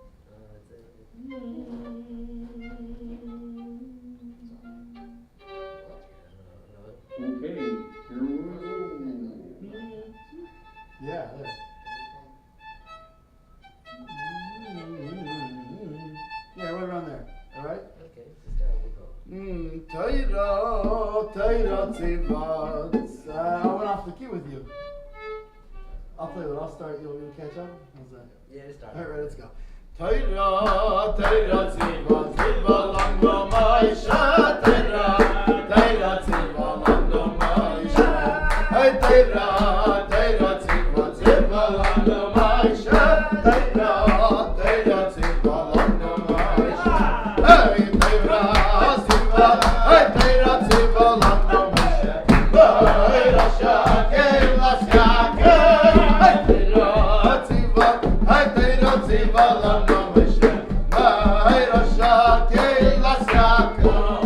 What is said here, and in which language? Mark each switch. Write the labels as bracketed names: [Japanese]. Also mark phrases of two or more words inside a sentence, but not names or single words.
[English] Okay, here we go. Yeah, there. Yeah, right around there. Alright? Okay, this is how we go. Taira Tziva. I went off the key with you. I'll play it. I'll start. You'll catch up? How's that? Yeah, it's time. Alright, let's go. Taira Tziva, Tziva Lando Maisha. Taira Tziva Lando Maisha. Hey, Taira Tziva, Tziva Lando Maisha. Taira Tziva Lando Maisha. Hey, Taira Tziva, hey, Taira Tziva Lando Maisha. Taira Shake, Lasyake. Hey, Taira Tziva, hey, Taira Tziva Lando Maisha. Taira Shake, Lasyake.